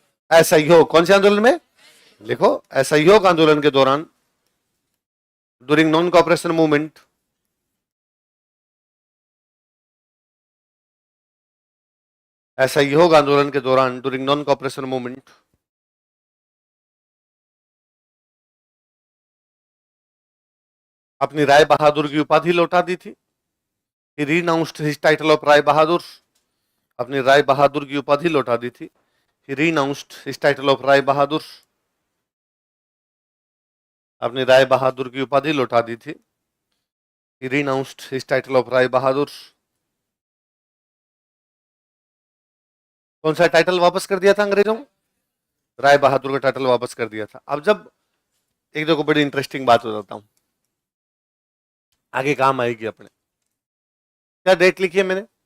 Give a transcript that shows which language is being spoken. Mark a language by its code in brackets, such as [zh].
[hi] असहयोग कौन से आंदोलन में? लिखो, असहयोग आंदोलन के दौरान, [en] during non cooperation movement, [hi] असहयोग आंदोलन के दौरान, [en] during non cooperation movement, [hi] अपनी राय बहादुर की उपाधि लौटा दी थी। [en] He renounced his title of [hi] Rai Bahadur, अपनी राय बहादुर की उपाधि लौटा दी थी। [en] He renounced his title of [hi] Rai Bahadur, अपनी राय बहादुर की उपाधि लौटा दी थी। [en] He renounced his title of Rai Bahadur. [hi] कौन सा टाइटल वापस कर दिया था अंग्रेजों को? राय बहादुर का टाइटल वापस कर दिया था। अब जब एक देखो बड़ी इंटरेस्टिंग बात हो जाता हूं, आगे काम आएगी अपने। क्या डेट लिखी है मैंने?